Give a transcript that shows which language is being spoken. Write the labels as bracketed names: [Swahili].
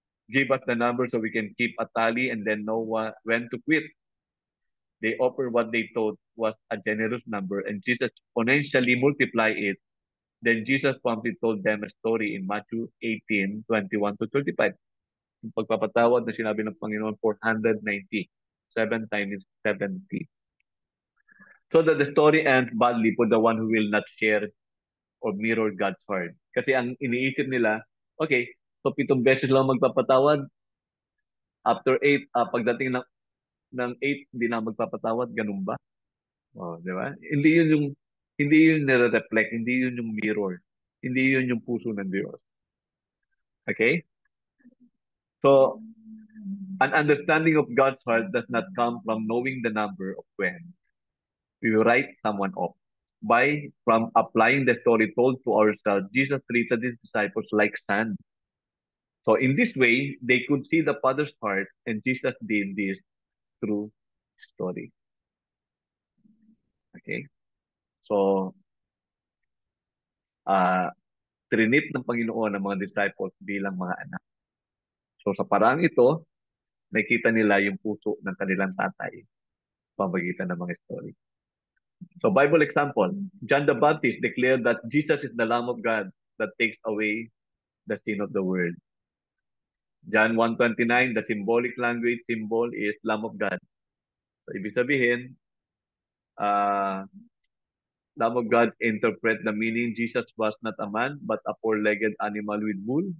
[English] Give us the number so we can keep a tally and then know when to quit. They offered what they thought was a generous number, and Jesus exponentially multiplied it. Then Jesus promptly told them a story in Matthew 18:21 to 35. [Filipino] Yung pagpapatawad na sinabi ng Panginoon, 490. [English] 7 times 70. So that the story ends badly for the one who will not share or mirror God's heart. [Filipino] Kasi ang iniisip nila, okay, so 7 beses lang magpapatawad. [English] After 8, [Filipino] pagdating ng 8, hindi na magpapatawad. Ganun ba? Oh, di ba? Hindi yun nire-reflect, hindi yun yung mirror. Hindi yun yung puso ng Diyos. Okay? [English] So, an understanding of God's heart does not come from knowing the number of when we write someone off. From applying the story told to ourselves, Jesus treated his disciples like sand. So in this way, they could see the Father's heart, and Jesus did this through story. Okay? [Filipino] So, trinit ng Panginoon ang mga disciples bilang mga anak. So sa parang ito, nakita nila yung puso ng kanilang tatay pamagitan ng mga story. [English] So Bible example, John the Baptist declared that Jesus is the Lamb of God that takes away the sin of the world. John 1:29, the symbolic language symbol is Lamb of God. So [Filipino] ibig sabihin, [English] Lamb of God interpret the meaning Jesus was not a man but a four-legged animal with wool.